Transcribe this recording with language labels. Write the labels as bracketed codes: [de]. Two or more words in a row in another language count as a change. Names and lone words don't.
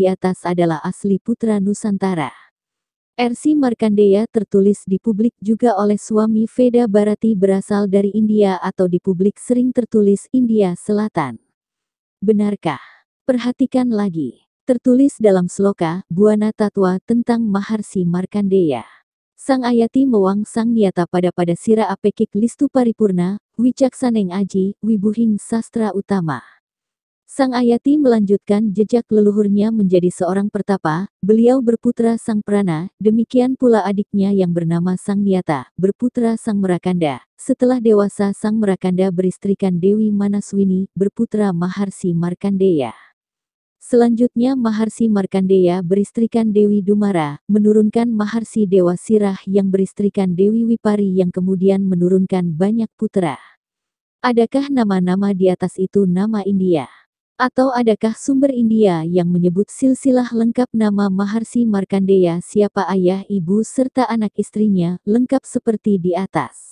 [id] di atas adalah asli putra Nusantara. R.C. Markandeya tertulis di publik juga oleh suami Veda Bharati berasal dari India atau di publik sering tertulis India Selatan. Benarkah? Perhatikan lagi. Tertulis dalam sloka, Buana Tatwa tentang Maharsi Markandeya. [kaw] Sang Ayati mewang sang niata pada sira apekik listu paripurna, wicaksaneng aji, wibuhing sastra utama. [id] Sang Ayati melanjutkan jejak leluhurnya menjadi seorang pertapa, beliau berputra Sang Prana, demikian pula adiknya yang bernama Sang Niyata, berputra Sang Merakanda. Setelah dewasa Sang Merakanda beristrikan Dewi Manaswini, berputra Maharsi Markandeya. Selanjutnya Maharsi Markandeya beristrikan Dewi Dumara, menurunkan Maharsi Dewa Sirah yang beristrikan Dewi Wipari yang kemudian menurunkan banyak putra. Adakah nama-nama di atas itu nama India? Atau adakah sumber India yang menyebut silsilah lengkap nama Maharsi Markandeya siapa ayah ibu serta anak istrinya, lengkap seperti di atas.